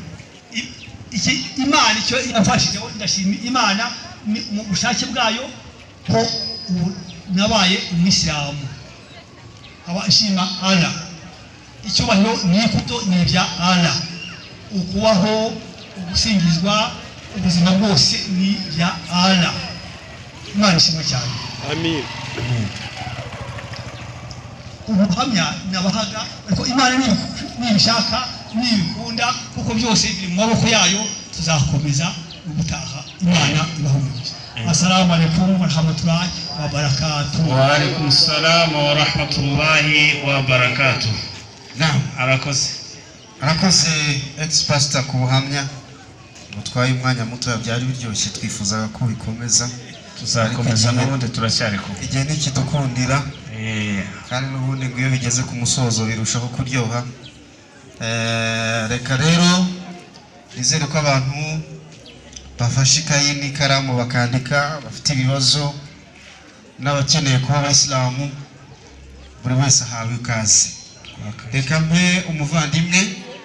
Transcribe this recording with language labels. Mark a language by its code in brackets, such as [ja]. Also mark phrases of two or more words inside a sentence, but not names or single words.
[rw] Imana icyo yamfashijeho ndashima Imana mu bushake bwayo ko nabaye umwisilamu abashima Allah icyubahiro n'ikuto ni ibya Allah ukubaho ugusingizwa ubuzima bwose ni ibya Allah Imana ishimwe cyane amen ubuhamya nabahaga ariko Imana nibishaka nibikunda kuko byose biri mu maboko yayo tuzakomeza ubutaha Imana ibahumurize [ar] السلام عليكم ورحمة الله وبركاته وعليكم السلام ورحمة الله وبركاته [rw] arakoze ex-pastor ku buhamya mutwaye umwanya muto byari biryoshye twifuzaga ko bikomeza tuzakomeza n'ubundi turacyari ko igihe nikidukundira kandi n'ubundi ngo iyo bigeze ku musozo birushaho kuryoha reka rero nizere ko abantu bafashe ikayi n'ikaramu bakandika bafite ibibazo n'abakeneye kuba abayisilamu buri wese ahawe ikaze reka mpe umuvandimwe